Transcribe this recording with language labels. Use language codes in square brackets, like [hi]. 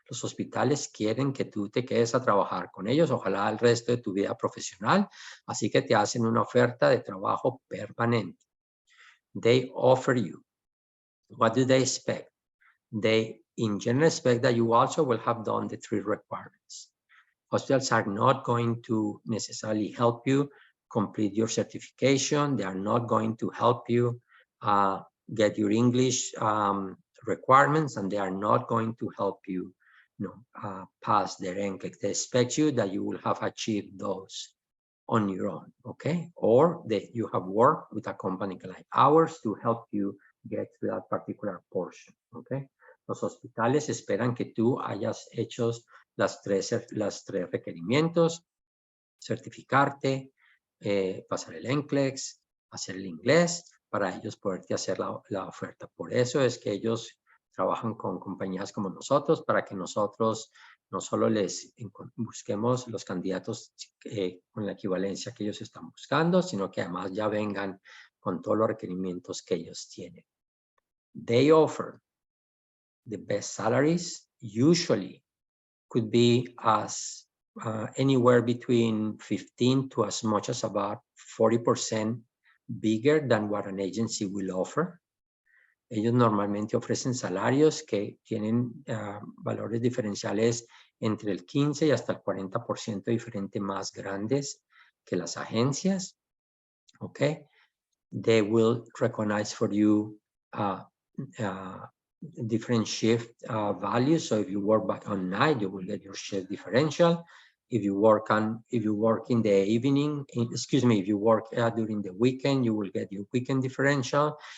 [es] Los hospitales quieren que tú te quedes a trabajar con ellos, ojalá el resto de tu vida profesional, así que te hacen una oferta de trabajo permanente. [en] They offer you. What do they expect? They, in general, expect that you also will have done the 3 requirements. Hospitals are not going to necessarily help you complete your certification. They are not going to help you get your English requirements, and they are not going to help you, pass their NCLEX. They expect you that you will have achieved those on your own, okay? Or that you have worked with a company like ours to help you get to that particular portion, okay? [es] Los hospitales esperan que tú hayas hecho las tres requerimientos: certificarte, pasar el NCLEX, hacer el inglés, para ellos poderte hacer la oferta. Por eso es que ellos trabajan con compañías como nosotros, para que nosotros no solo les busquemos los candidatos con la equivalencia que ellos están buscando, sino que además ya vengan con todos los requerimientos que ellos tienen. [en] They offer the best salaries, usually could be as anywhere between 15 to as much as about 40% bigger than what an agency will offer. [es] Ellos normalmente ofrecen salarios que tienen valores diferenciales entre el 15 y hasta el 40% diferente más grandes que las agencias. [en] Okay. They will recognize for you different shift values. So if you work on night, you will get your shift differential. If you work in the evening, if you work during the weekend, you will get your weekend differential.